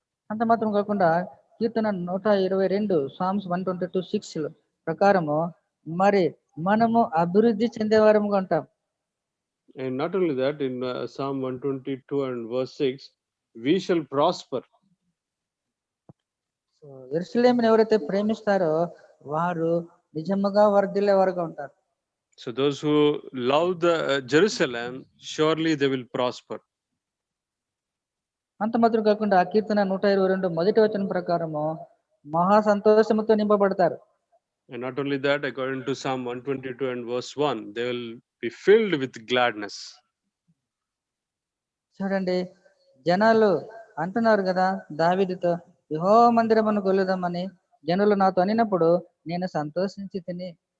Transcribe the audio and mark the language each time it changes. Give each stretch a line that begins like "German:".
Telugu: అంత మాత్రం కాకుండా కీర్తన 122 సామ్స్ 122:6 ప్రకారము మరి మనము అభివృద్ధి చెందేవారముగా ఉంటాం.
English: And not only that, in Psalm 122 and verse 6, we shall prosper.
Telugu: So యెరూషలేమును ఎవరైతే ప్రేమిస్తారో వారు నిజముగా వర్ధిల్లేవారుగా ఉంటారు.
English: So those who love the Jerusalem, surely they will prosper.
Telugu: అంత మాత్రం కాకుండా కీర్తన 122 మొదటి వచనం ప్రకారము మహా సంతోషముతో నింపబడతారు.
English: And not only that, according to Psalm 122 and verse 1, they will be filled with gladness.
Telugu: చూడండి, జనాలు అంటున్నారు కదా దావీదుతో, యెహోవా మందిరమును కొలుదామని జనులు నాతో అనినప్పుడు నేను సంతోషించి తిని.